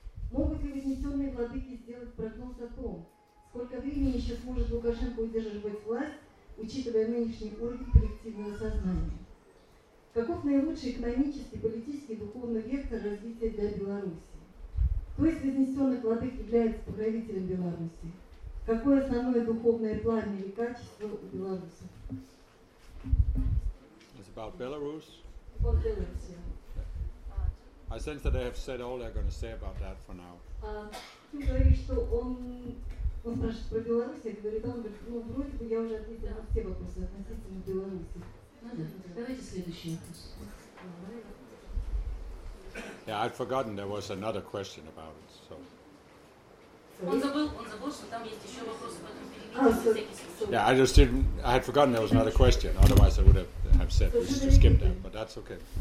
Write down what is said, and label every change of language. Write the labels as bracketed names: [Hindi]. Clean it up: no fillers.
[Russian] Могут ли вознесенные владыки сделать прогноз о том, сколько времени еще сможет Лукашенко удерживать власть, учитывая нынешний уровень коллективного сознания? Каков наилучший экономический, политический и духовный вектор развития для Беларуси? Кто из вознесенных владык является покровителем Беларуси? Какое основное духовное пламя или качество у беларусов? [English] It's about Belarus. About Belarus, yeah. I sense that I have said all they're going to say about that for now. [Russian] Ты говоришь, что он... Он спрашивает про Беларусь, я говорю, да, он говорит, ну, вроде бы я уже ответила на все вопросы относительно Беларуси. Давайте следующий вопрос. [English] Yeah, I'd forgotten there was another question about it, so. Yeah, I just didn't, I had forgotten there was another question, otherwise I would have said we should skip that, but that's okay.